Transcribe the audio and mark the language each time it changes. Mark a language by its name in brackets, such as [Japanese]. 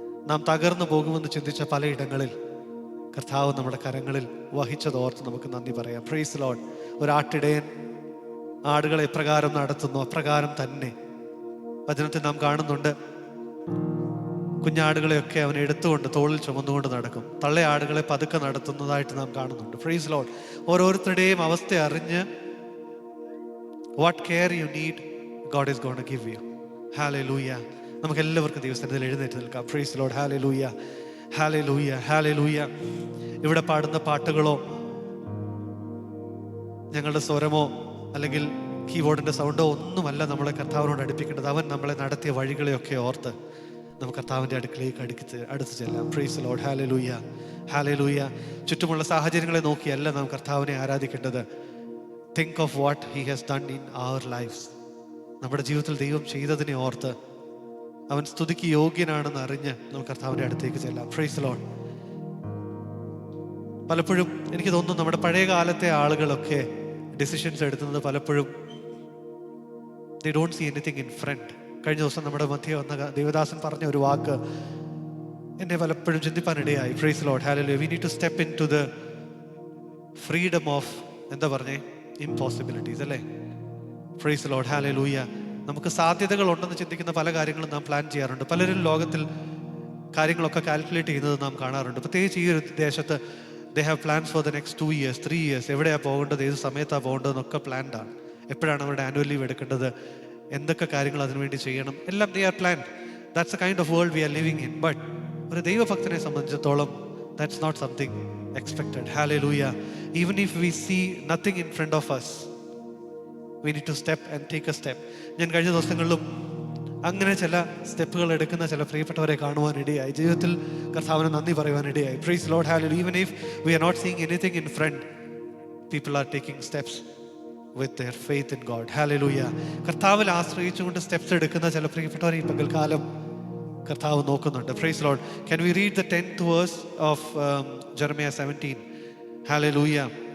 [Malayalam] നാം തകർന്നു പോകുമെന്ന് ചിന്തിച്ച പലയിടങ്ങളിൽ കർത്താവ് നമ്മുടെ കരങ്ങളിൽ വഹിച്ചതോർത്ത് നമുക്ക് നന്ദി പറയാം. Praise Lord. ഒരാട്ടിടയൻ ആടുകളെ എപ്രകാരം നടത്തുന്നു അപ്രകാരം തന്നെ വചനത്തിൽ നാം കാണുന്നുണ്ട്. കുഞ്ഞാടുകളെയൊക്കെ അവൻ എടുത്തുകൊണ്ട് തോളിൽ ചുമന്നുകൊണ്ട് നടക്കും. തള്ളയാടുകളെ പതുക്കെ നടത്തുന്നതായിട്ട് നാം കാണുന്നുണ്ട്. [English] Praise Lord. ഓരോരുത്തരുടെയും അവസ്ഥ അറിഞ്ഞ് what care you need, God is going to give you. Hallelujah. [Malayalam] നമുക്ക് എല്ലാവർക്കും ദിവസത്തിൽ എഴുന്നേറ്റ് നിൽക്കാം. Praise Lord, hallelujah, hallelujah, hallelujah. ഇവിടെ പാടുന്ന പാട്ടുകളോ ഞങ്ങളുടെ സ്വരമോ അല്ലെങ്കിൽ കീബോർഡിൻ്റെ സൗണ്ടോ ഒന്നുമല്ല നമ്മളെ കർത്താവിനോട് അടുപ്പിക്കേണ്ടത്. അവൻ നമ്മളെ നടത്തിയ വഴികളെയൊക്കെ ഓർത്ത് നമുക്ക് കർത്താവിൻ്റെ അടുക്കളയിലേക്ക് അടുത്ത് ചെല്ലാം. Praise Lord, hallelujah, hallelujah. ചുറ്റുമുള്ള സാഹചര്യങ്ങളെ നോക്കിയല്ല നാം കർത്താവിനെ ആരാധിക്കേണ്ടത്. [English] Think of what he has done in our lives. [Malayalam] നമ്മുടെ ജീവിതത്തിൽ ദൈവം ചെയ്തതിനെ ഓർത്ത് അവൻ സ്തുതിക്ക് യോഗ്യനാണെന്ന് അറിഞ്ഞ് നമുക്ക് കർത്താവിൻ്റെ അടുത്തേക്ക് ചെല്ലാം. Praise Lord. പലപ്പോഴും എനിക്ക് തോന്നുന്നു നമ്മുടെ പഴയ കാലത്തെ ആളുകളൊക്കെ ഡിസിഷൻസ് എടുക്കുന്നത് പലപ്പോഴും they don't see anything in front. കഴിഞ്ഞ ദിവസം നമ്മുടെ മധ്യ വന്ന ദേവദാസൻ പറഞ്ഞ ഒരു വാക്ക് എന്നെ പലപ്പോഴും ചിന്തിപ്പാനിടയായി. [English] Praise Lord, hallelujah. We need to step into the freedom of, എന്താ പറഞ്ഞേ, impossibilities അല്ലേ. Praise Lord, hallelujah. [Malayalam] നമുക്ക് സാധ്യതകൾ ഉണ്ടെന്ന് ചിന്തിക്കുന്ന പല കാര്യങ്ങളും നാം പ്ലാൻ ചെയ്യാറുണ്ട്. പലരും ലോകത്തിൽ കാര്യങ്ങളൊക്കെ കാൽക്കുലേറ്റ് ചെയ്യുന്നത് നാം കാണാറുണ്ട്. [English] പ്രത്യേകിച്ച് ഈ ഒരു ദേശത്ത് they have plans for the next 2 years, 3 years. [Malayalam] എവിടെയാണ് പോകേണ്ടത്, ഏത് സമയത്താണ് പോകേണ്ടതെന്നൊക്കെ പ്ലാൻഡ് ആണ്. എപ്പോഴാണ് അവരുടെ ആനുവൽ ലീവ് എടുക്കേണ്ടത്, എന്തൊക്കെ കാര്യങ്ങൾ അതിനുവേണ്ടി ചെയ്യണം, എല്ലാം they are planned. [English] That's the kind of world we are living in. But ഒരു ദൈവഭക്തനെ സംബന്ധിച്ചിടത്തോളം that's not something expected. Hallelujah. Even if we see nothing in front of us, we need to step and take a step. [Malayalam] ഞാൻ കഴിഞ്ഞ ദിവസങ്ങളിലും അങ്ങനെ ചില സ്റ്റെപ്പുകൾ എടുക്കുന്ന ചില പ്രിയപ്പെട്ടവരെ കാണുവാനിടയായി. ജീവിതത്തിൽ കർത്താവിന് നന്ദി പറയുവാനിടയായി. [English] Praise Lord, hallelujah. Even if we are not seeing anything in front, people are taking steps with their faith in God. Hallelujah. [Malayalam] കർത്താവിൽ ആശ്രയിച്ചുകൊണ്ട് സ്റ്റെപ്സ് എടുക്കുന്ന ചില പ്രിയപ്പെട്ടവരെ ഈ പകൽക്കാലം കർത്താവ് നോക്കുന്നുണ്ട്. [English] Praise Lord. Can we read the 10th verse of Jeremiah 17? Hallelujah.